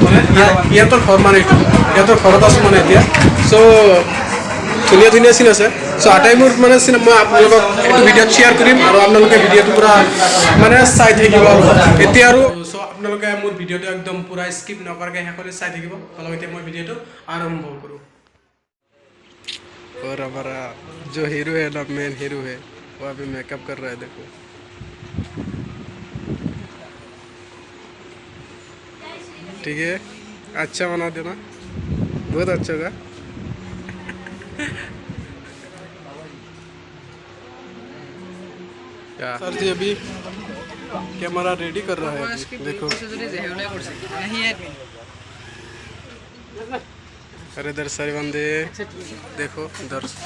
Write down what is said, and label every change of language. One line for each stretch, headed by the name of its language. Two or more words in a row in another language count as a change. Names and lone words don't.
Assamese: মানে ইয়াতৰ ঘৰ মানে ইয়াতৰ ঘৰত আছো মানে এতিয়া সো ধুনীয়া চিন আছে সো আটাইবোৰ মানে মই আপোনালোকক এইটো ভিডিঅ'ত শ্বেয়াৰ কৰিম আৰু আপোনালোকে ভিডিঅ'টো পুৰা মানে চাই থাকিব আৰু এতিয়া আৰু সো আপোনালোকে মোৰ ভিডিঅ'টো একদম পুৰা স্কিপ নকৰাকৈ শেষলৈ চাই থাকিব অলপ এতিয়া মই ভিডিঅ'টো আৰম্ভ কৰোঁ
Hindi: और हमारा जो हीरो है ना मेन हीरो है वो अभी मेकअप कर रहा है देखो ठीक है अच्छा बना देना बहुत अच्छा होगा सर जी अभी कैमरा रेडी कर रहा है अभी देखो अरे इधर सारे बंदे देखो इधर